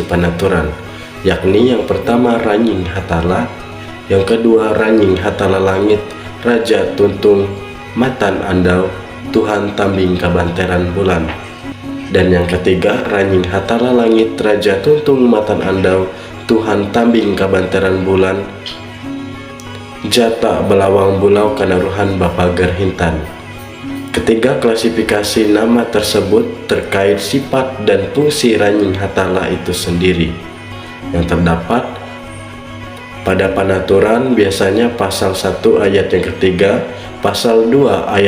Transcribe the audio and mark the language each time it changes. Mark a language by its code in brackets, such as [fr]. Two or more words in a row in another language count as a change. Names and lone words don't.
[id] Panaturan, yakni yang pertama Ranying Hatala, yang kedua Ranying Hatala Langit, Raja Tuntung Matan Andau, Tuhan Tambing Kabanteran Bulan, dan yang ketiga Ranying Hatala Langit, Raja Tuntung Matan Andau, Tuhan Tambing Kabanteran Bulan, Jata Belawang Bulau Kanaruhan Bapa Gerhintan. Ketiga klasifikasi nama tersebut terkait sifat dan fungsi Ranying Hatala itu sendiri, yang terdapat pada Panaturan biasanya pasal 1 ayat yang ketiga, pasal 2 ayat